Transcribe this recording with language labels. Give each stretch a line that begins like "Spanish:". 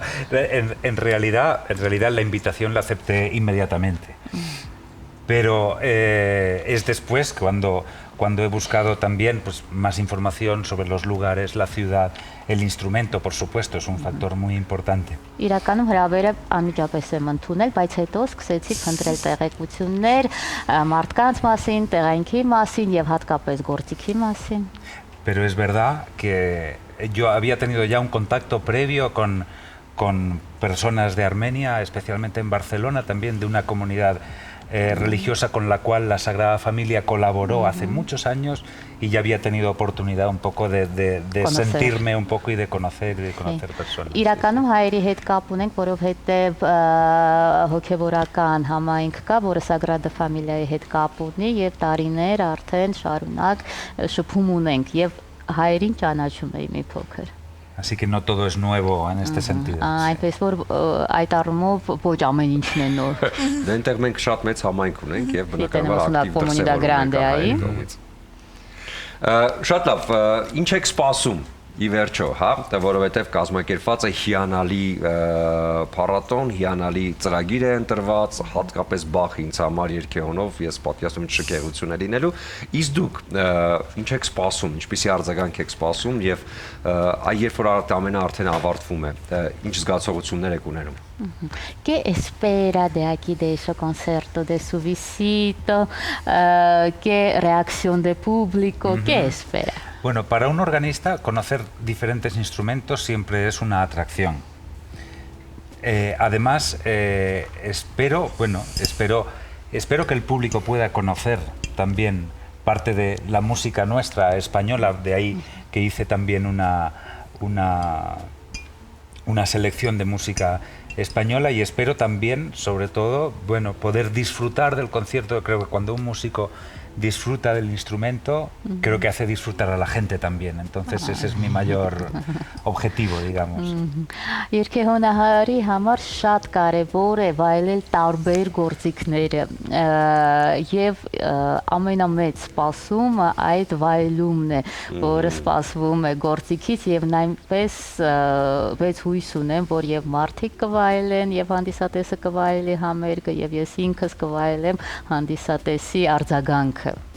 Spanish: En realidad la invitación la acepté inmediatamente. Pero es después cuando he buscado también pues, más información sobre los lugares, la ciudad, el instrumento, por supuesto, es un factor muy importante.
Armenian: Իրականում հրավերը անմիջապես եմ ընդունել, բայց հետո սկսեցի փնտրել տեղեկություններ մարդկանց մասին, տեղանքի մասին եւ հատկապես գործիքի մասին։
Spanish: Pero es verdad que yo había tenido ya un contacto previo con personas de Armenia, especialmente en Barcelona, también de una comunidad religiosa con la cual la Sagrada Familia colaboró hace muchos años y ya había tenido oportunidad un poco de sentirme un poco y de conocer personas.
Armenian: Իրականում հայերի հետ կապ ունենք, որովհետև հոգևորական համայնք կա, որը Sagrada Familia-ի հետ կապ ունի եւ տարիներ արդեն շարունակ շփում ունենք եւ հայերին ճանաչում եմ մի փոքր։
Spanish: Así que no todo es nuevo en este sentido.
Armenian: Այնպես որ այդ առումով ոչ ամեն ինչն է նոր։ Դե այնտեղ մենք շատ մեծ համայնք ունենք եւ բնականաբար ակտիվ դրսևորվում ենք։ Շատ լավ, ինչ եք սպասում ի վերջո, հա, որովհետև կազմակերպված է հիանալի փառատոն, հիանալի ծրագիր է ընտրված, հատկապես Բախի ինձ համար երգեհոնով ես պատկերացնում եմ շքեղություն է լինելու, իսկ դուք ինչ եք սպասում, ինչպիսի արձագանք եք սպասում եւ երբ որ ամենը արդեն ավարտվում է, ինչ զգացողություններ եք ունենում։
Spanish: ¿Qué espera de aquí, de ese concierto, de su visita? ¿Qué reacción de público? ¿Qué espera? Bueno, para un organista conocer diferentes instrumentos siempre es una atracción. Además, espero que el público pueda conocer también parte de la música nuestra española, de ahí que hice también una selección de música española y espero también, sobre todo, bueno, poder disfrutar del concierto. Creo que cuando un músico disfruta del instrumento, creo que hace disfrutar a la gente también. Entonces ese es mi mayor objetivo, digamos.
Armenian: Երգեհոնահարի համար շատ կարևոր է վայելել տարբեր գործիքները եւ ամենամեծ սպասումը այդ վայելումն է, որը սպասվում է գործիքից եւ նույնպես վեց հույս ունեմ, որ եւ մարդիկ կվայելեն եւ հանդիսատեսը կվայելի համերգը եւ ես ինքս կվայելեմ հանդիսատեսի արձագանքը։